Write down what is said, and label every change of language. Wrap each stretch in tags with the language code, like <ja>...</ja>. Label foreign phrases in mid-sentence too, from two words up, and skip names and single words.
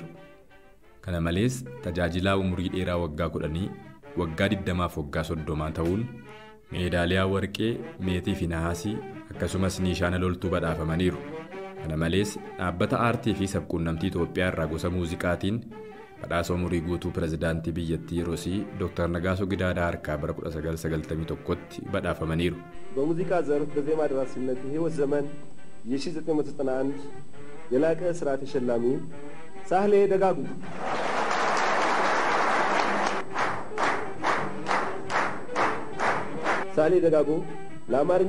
<om>Kana malees tajaajilaa umurii dheeraa waggaa 10, waggaa 20 fi waggaa 30 ta'uun meedaaliyaa warqee, meetii fi nahaasii akkasumas niishaana loltuu badhaafamaniiru. Kana malees dhaabbata aartii fi sabquunnamtii Itoophiyaa irraa gosa muuziqaatiin badhaasa umurii guutuu pirezidaantii biyyattii Roosii Dr. Nagaasoo Gidaadhaa harkaa bara 1991tti badhaafamaniiru.</om> <am>በሙዚቃ ዘርፍ በዜማ ደራሲነት የህይወት ዘመን የ1991 የላቀ ስራ ተሸላሚ ሳህሌ ደጋጉ ሳህሌ ደጋጉ ለአማርኛ</am>